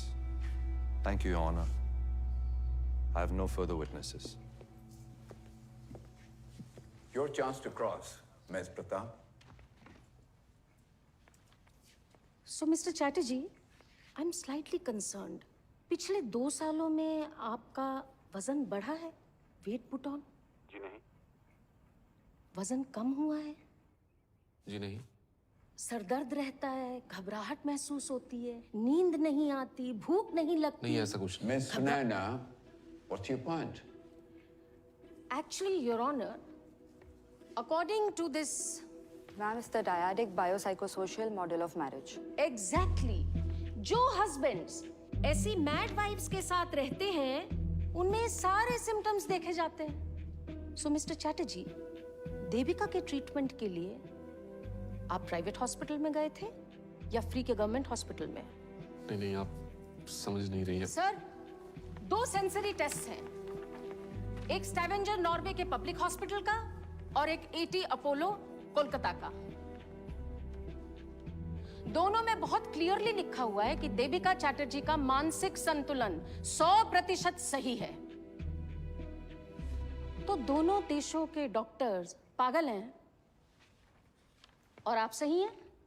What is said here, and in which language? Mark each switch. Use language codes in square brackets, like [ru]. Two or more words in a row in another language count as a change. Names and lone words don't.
[en] Thank you, Your Honor. I have no further witnesses. Your chance to cross, Ms. Pratap. So, Mr. Chatterjee, I'm slightly concerned. [hi] पिछले 2 सालों में आपका वजन बढ़ा है? [en] Weight put on? [hi] जी नहीं। वजन कम हुआ है? जी नहीं। सर दर्द रहता है, घबराहट महसूस होती है, नींद नहीं आती, भूख नहीं लगती। नहीं, ऐसा कुछ नहीं। [en] Miss Sunaina, what's your point? Actually, Your Honor, according to this Ma'am, it's the dyadic biopsychosocial model of marriage. [hi] Exactly. जो husbands ऐसी [en] mad wives [hi] के साथ रहते हैं, उनमें सारे symptoms देखे जाते हैं। [en] So, Mr. [hi] Chatterjee, देविका के treatment के लिए आप [en] private hospital [hi] में गए थे या free के [en] government hospital [hi] में? नहीं, आप समझ नहीं रही हैं। Sir, 2 [en] sensory tests [hi] हैं। एक Stavanger नॉर्वे के [en] public hospital [hi] का और एक AT अपोलो कोलकाता का। दोनों में बहुत क्लियरली लिखा हुआ है कि देविका चैटर्जी का मानसिक संतुलन 100% सही है। तो दोनों देशों के डॉक्टर्स पागल हैं और आप सही हैं?